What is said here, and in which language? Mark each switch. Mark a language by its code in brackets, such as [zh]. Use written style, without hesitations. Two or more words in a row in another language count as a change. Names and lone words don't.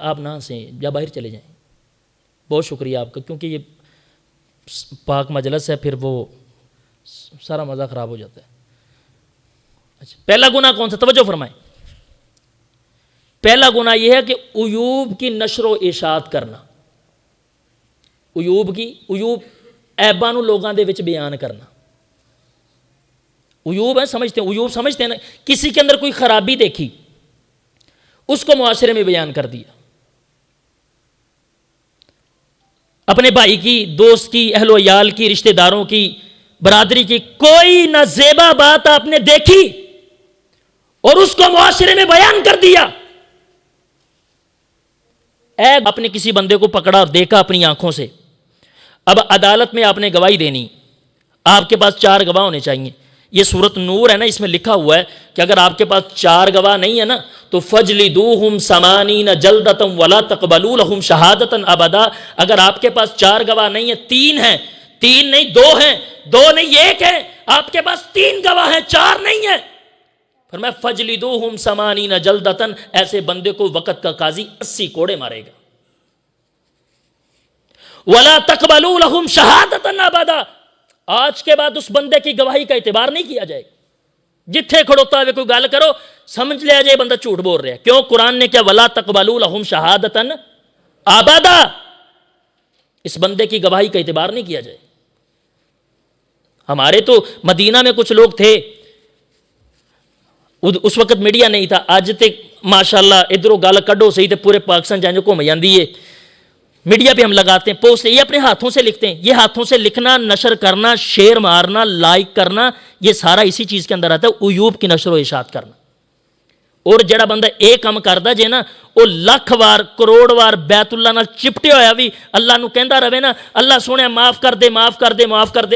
[ur] آپ نہ ہنسیں یا باہر چلے جائیں۔ بہت شکریہ آپ کا، کیونکہ یہ پاک مجلس ہے، پھر وہ سارا مزہ خراب ہو جاتا ہے۔ اچھا، پہلا گناہ کون سا؟ توجہ فرمائیں۔ پہلا گناہ یہ ہے کہ عیوب کی نشر و اشاعت کرنا، عیوب [pa] عیباں نو لوگاں دے وچ بیان کرنا۔ [ur] عیوب ہے، سمجھتے ہیں عیوب، سمجھتے ہیں نا، کسی کے اندر کوئی خرابی دیکھی، اس کو معاشرے میں بیان کر دیا، اپنے بھائی کی، دوست کی، اہل و عیال کی، رشتہ داروں کی، برادری کی کوئی نہ زیبا بات آپ نے دیکھی اور اس کو معاشرے میں بیان کر دیا۔ آپ نے کسی بندے کو پکڑا اور دیکھا اپنی آنکھوں سے، اب عدالت میں آپ نے گواہی دینی، آپ کے پاس 4 گواہ ہونے چاہیے۔ یہ سورۃ نور ہے نا، اس میں لکھا ہوا ہے کہ اگر آپ کے پاس 4 گواہ نہیں ہے نا تو [ar] فَجْلِدُوهُمْ 80 جَلْدَةً وَلَا تَقْبَلُوا لَهُمْ شَهَادَةً أَبَدًا۔ [ur] اگر آپ کے پاس 4 گواہ نہیں ہے، 3 ہیں، 3 نہیں 2 ہیں، 2 نہیں 1 ہے، آپ کے پاس 3 گواہ ہیں، 4 نہیں ہیں، فرمایا [ar] فَجْلِدُوهُمْ 80 جَلْدَةً، [ur] ایسے بندے کو وقت کا قاضی 80 کوڑے مارے گا۔ [ar] وَلَا تَقْبَلُوا لَهُمْ شَهَادَةً أَبَدًا، [ur] آج کے بعد اس بندے کی گواہی کا اعتبار نہیں کیا جائے گا۔ [pa] جتھے کھڑوتا ہوئے کوئی گل کرو، [ur] سمجھ لیا جائے بندہ جھوٹ بول رہا ہے۔ [pa] کیوں؟ [ur] قرآن نے کیا [ar] وَلَا تَقْبَلُوا لَهُمْ شَهَادَةً أَبَدًا، [ur] اس بندے کی گواہی کا اعتبار نہیں کیا جائے۔ ہمارے تو مدینہ میں کچھ لوگ تھے، اس وقت میڈیا نہیں تھا. [pa] اج تے ماشاءاللہ ادھروں گل کڈو صحیح تے پورے پاکستان جائیں جو گھوم جاندی ہے. [ur] میڈیا پہ ہم لگاتے ہیں پوسٹ, یہ اپنے ہاتھوں سے لکھتے ہیں. یہ ہاتھوں سے لکھنا, نشر کرنا, شیئر مارنا, لائک کرنا, یہ سارا اسی چیز کے اندر آتا ہے, عیوب کی نشر و اشاعت کرنا. [pa] اور جڑا بندہ ایک کام کردا جے نا, وہ لکھ وار کروڑ وار بیت اللہ نال چپٹے ہویا بھی اللہ نو کہندا رہے نا, اللہ سونے معاف کر دے, معاف کر دے, معاف کر دے.